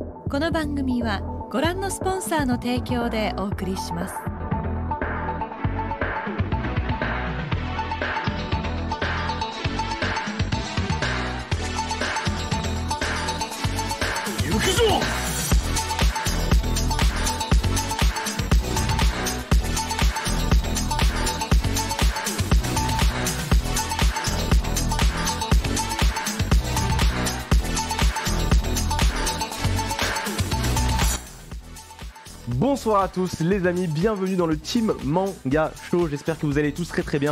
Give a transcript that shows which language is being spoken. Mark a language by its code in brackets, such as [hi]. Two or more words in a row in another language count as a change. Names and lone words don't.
[ja] この番組はご覧のスポンサーの提供でお送りします。行くぞ。 [fr] Bonsoir à tous les amis, bienvenue dans le [en] Team Manga Show, [fr] j'espère que vous allez tous très bien.